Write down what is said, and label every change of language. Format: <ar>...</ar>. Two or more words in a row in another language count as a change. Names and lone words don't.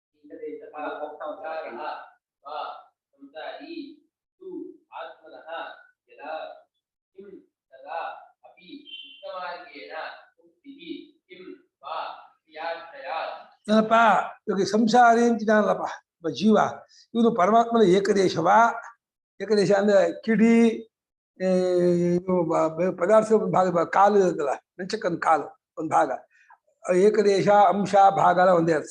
<sa>ಆತ್ಮನಃ ಯದಾ ಕಿಂ ತದಾ ಅಪಿ ಉತ್ತಮಾರ್ಗೇಣ ಮುಕ್ತಿಃ ಕಿಂ ವಾ ಕ್ರಿಯಾರ್ಥಯಾತ್.</sa> <kn>ಏನಪ್ಪ ಇವಾಗ ಸಂಸಾರಿ ಅಂತಿದ್ದಾನಲ್ಲಪ್ಪ ಜೀವ, ಇವನು ಪರಮಾತ್ಮನ ಏಕದೇಶವಾ? ಏಕದೇಶ ಅಂದ್ರೆ ಕಿಡಿ ಇದು ಪದಾರ್ಥ ಒಂದು ಭಾಗ, ಕಾಲು ಇರುತ್ತಲ್ಲ, ಮೆಂಚಕ್ಕಂದು ಕಾಲು ಒಂದು ಭಾಗ, ಏಕದೇಶ ಅಂಶ ಭಾಗ ಎಲ್ಲ ಒಂದೇ ಅರ್ಥ.</kn>